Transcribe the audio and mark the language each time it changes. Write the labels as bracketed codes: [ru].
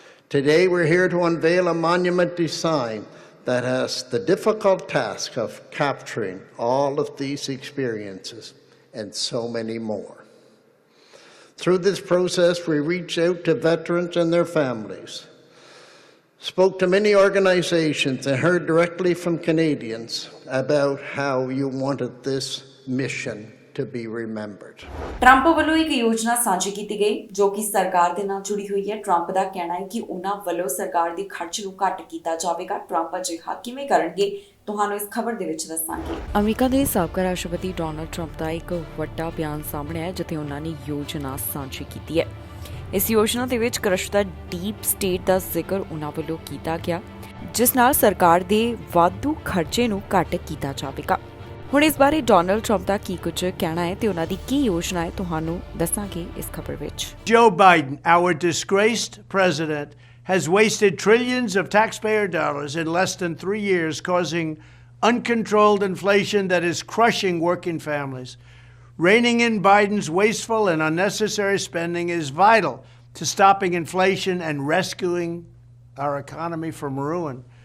[en] Today we're here to unveil a monument design that has the difficult task of capturing all of these experiences and so many more. Through this process, we reached out to veterans and their families, spoke to many organizations, and heard directly from Canadians about how you wanted this mission to be remembered. [pa] Trump ਵੱਲੋਂ ਇੱਕ ਯੋਜਨਾ ਸਾਂਝੀ ਕੀਤੀ ਗਈ ਜੋ ਕਿ ਸਰਕਾਰ ਦੇ ਨਾਲ ਜੁੜੀ ਹੋਈ ਹੈ। ਟਰੰਪ ਦਾ ਕਹਿਣਾ ਹੈ ਕਿ ਉਹਨਾਂ ਵੱਲੋਂ ਸਰਕਾਰ ਦੇ ਖਰਚ ਨੂੰ ਘੱਟ ਕੀਤਾ ਜਾਵੇਗਾ। ਟਰੰਪ ਅਜਿਹਾ ਕਿਵੇਂ ਕਰਨਗੇ, ਤੁਹਾਨੂੰ ਇਸ ਖਬਰ ਦੇ ਵਿੱਚ ਦੱਸਾਂਗੇ। ਅਮਰੀਕਾ ਦੇ ਸਾਬਕਾ ਰਾਸ਼ਟਰਪਤੀ ਡੋਨਲਡ ਟਰੰਪ ਦਾ ਇੱਕ ਵੱਡਾ ਬਿਆਨ ਸਾਹਮਣੇ ਆਇਆ ਜਿੱਥੇ ਉਹਨਾਂ ਨੇ ਯੋਜਨਾ ਸਾਂਝੀ ਕੀਤੀ ਹੈ। ਇਸ ਯੋਜਨਾ ਦੇ ਵਿੱਚ ਕ੍ਰਸ਼ ਦਾ ਡੀਪ ਸਟੇਟ ਦਾ ਜ਼ਿਕਰ ਉਹਨਾਂ ਵੱਲੋਂ ਕੀਤਾ ਗਿਆ ਜਿਸ ਨਾਲ ਸਰਕਾਰ ਦੇ ਵਾਧੂ ਖਰਚੇ ਨੂੰ ਘੱਟ ਕੀਤਾ ਜਾਵੇਗਾ। ਹੁਣ ਇਸ ਬਾਰੇ ਡੋਨਲਡ ਟਰੰਪ ਦਾ ਕੀ ਕੁਝ ਕਹਿਣਾ ਹੈ ਤੇ ਉਹਨਾਂ ਦੀ ਕੀ ਯੋਜਨਾ ਹੈ ਤੁਹਾਨੂੰ ਦੱਸਾਂਗੇ ਇਸ ਖਬਰ ਵਿੱਚ। [en] Joe Biden, our disgraced president, has wasted trillions of taxpayer dollars in less than 3 years, causing uncontrolled inflation that is crushing working families. Reining in Biden's wasteful and unnecessary spending is vital to stopping inflation and rescuing our economy from ruin.